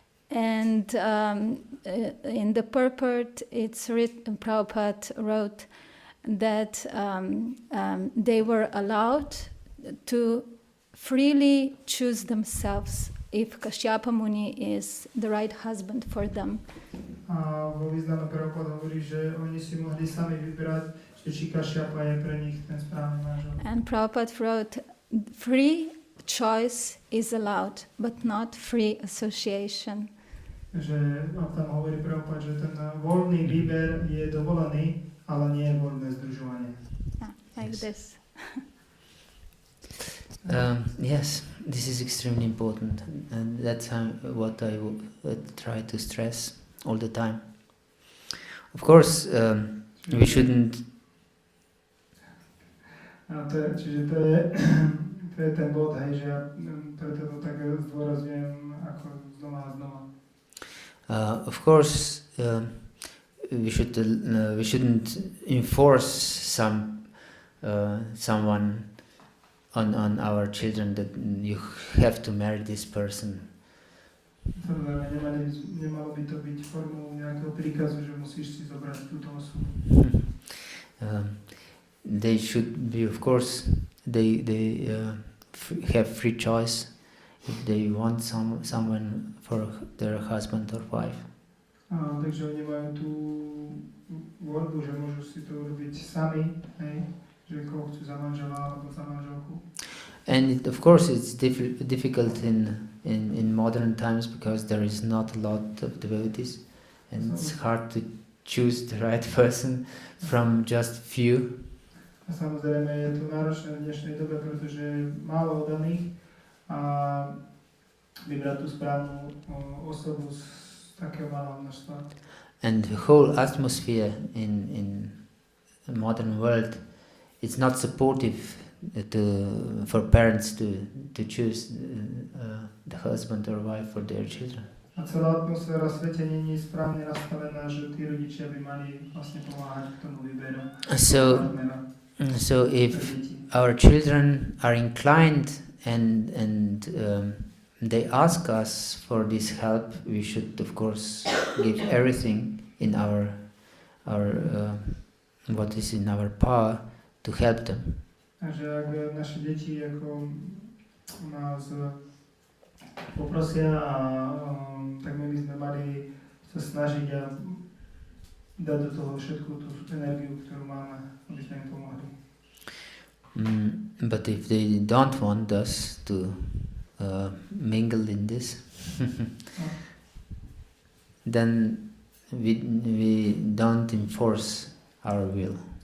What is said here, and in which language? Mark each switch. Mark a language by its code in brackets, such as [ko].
[en] And in the purport, it's written, Prabhupada wrote that they were allowed to freely choose themselves if Kashyapa Muni is the right husband for them. [sk] A vo význame Prabhupada hovorí, že oni si mohli sami vybrať, že či Kashyapa je pre nich ten správny manžel. [en] And Prabhupada wrote, free choice is allowed, but not free association. [sk] Že tam hovorí Prabhupada, že ten voľný výber je dovolený, ale nie je voľné združovanie. [en] Like Yes. this. Yes, this is extremely important, and that's what I try to stress all the time. Of course, we shouldn't. [sk] Čiže to je ten bod, hej, že ja preto to tak zdôrazňujem ako znova a znova. [en] Of course, we shouldn't enforce someone on our children that you have to marry this person. [sk] Samozrejme, nemalo by to byť formou nejakého príkazu, že musíš si zobrať túto osobu. [en] They should be, of course, they have free choice if they want someone for their husband or wife. [sk] Takže oni majú tú voľbu, že môžu si to urobiť sami, hej, že koho chcú za manžela alebo za manželku. [en] And of course, it's difficult in modern times because there is not a lot of devotees, and it's hard to choose the right person from just few. [sk] A samozrejme je to náročné v dnešnej dobe, pretože je málo oddaných a vybrať tú správnu osobu z takého malého množstva. [en] And the whole atmosphere in the modern world, it's not supportive for parents to choose the husband or wife for their children. [sk] A celá atmosféra v svete nie je správne nastavená, že tí rodičia by mali vlastne pomáhať k tomu výberu. [en] So if our children are inclined and they ask us for this help, we should of course give everything in our what is in our power to help them. [sk] Takže ak naše deti ako nás poprosia, tak my by sme mali sa snažiť a dať do toho všetku tú energiu, ktorú máme, aby sme im pomohli. [en] But if they don't want us to mingle in this, then we don't enforce our will.